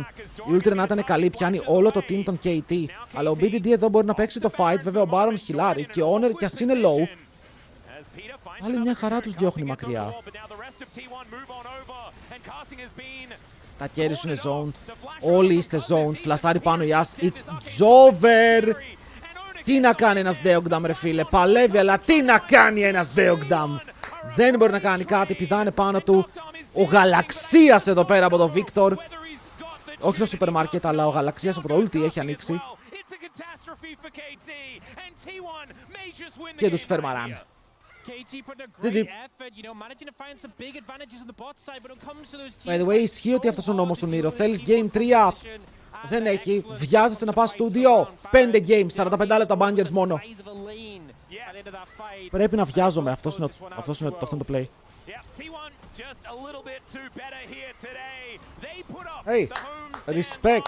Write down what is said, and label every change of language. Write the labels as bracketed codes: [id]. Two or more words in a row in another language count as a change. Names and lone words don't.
[el] Η Ultra Renata είναι καλή, πιάνει όλο το team των KT. Αλλά ο BDD εδώ μπορεί να παίξει το fight, βέβαια ο Baron χιλάρει και ο Honor κι ας είναι low. Άλλη μια χαρά τους διώχνει μακριά. Τα κέρι σου είναι zoned. Όλοι είστε zoned. Φλασάρει πάνω η As. [en] It's over. [el] Τι να κάνει ένας Deogdam ρε φίλε. Παλεύει, αλλά τι να κάνει ένας Deogdam. Δεν μπορεί να κάνει κάτι. Πηδάνε πάνω του. Ο Γαλαξίας εδώ πέρα από το Victor. Όχι το σούπερ μάρκετ, αλλά ο Γαλαξίας από το ulti έχει ανοίξει. Και τους φερμαράν. [en] GG. By the way, [el] ισχύει ότι αυτός ο νόμος του Νίρο. Θέλεις Game 3. Δεν έχει. Βιάζεσαι να πας στούντιο. 5 games, 45 λεπτά bangers μόνο. Πρέπει να βιάζομαι. Αυτό είναι το play. [en] Hey, respect.